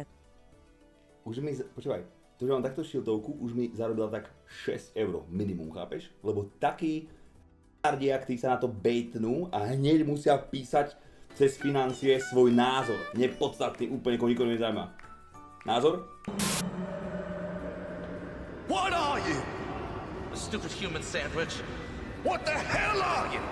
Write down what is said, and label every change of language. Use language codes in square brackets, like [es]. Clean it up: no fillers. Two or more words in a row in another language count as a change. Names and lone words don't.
[sk] Už mi, počúvaj, to, že mám takto šiltovku, už mi zarobila tak 6 € minimum, chápeš? Lebo takí jak tí sa na to bejtnú a hneď musia písať cez financie svoj názor. Nepodstatný, úplne nikoho nezajíma. Názor? [en] What are you? A stupid human sandwich? What the hell are you?